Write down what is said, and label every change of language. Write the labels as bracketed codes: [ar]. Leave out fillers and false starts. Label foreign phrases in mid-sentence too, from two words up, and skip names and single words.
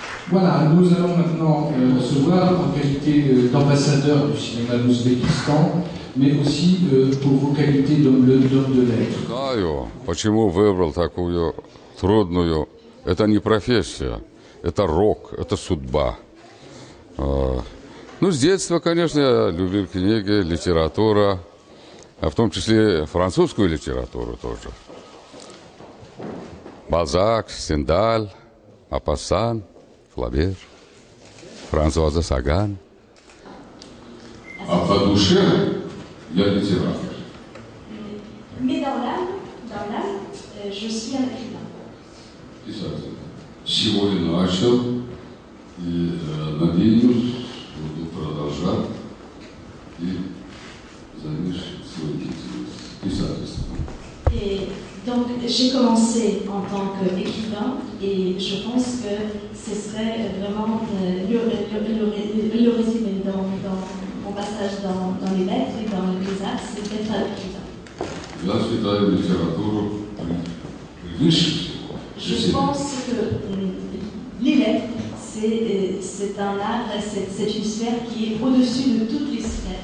[fr] Voilà, nous allons maintenant se voir en qualité d'ambassadeur du cinéma d'Ouzbékistan, mais aussi pour vos qualités d'homme de lettres. [ru] Знаю, почему выбрал такую трудную. Это не профессия, это рок, это судьба. Ну, с детства, конечно, я любил книги, литература, а в том числе французскую литературу тоже. Бальзак, Стендаль, Мопассан, Флабер, Франсуаза Саган. А по душе я литератор. [fr] Mais dans l'âme, je suis un écrivain. [ru] Писатель. Сегодня начал и надеюсь, буду продолжать и займусь своей деятельностью, писательством. [fr] Et donc j'ai commencé en tant qu'écrivain et je pense que ce serait vraiment le résumé dans mon passage dans les lettres et dans les arts, c'est d'être un écrivain. [ru] Я считаю литературу превыше всего. [fr] Je pense que les lettres, c'est un art, c'est une sphère qui est au-dessus de toutes les sphères.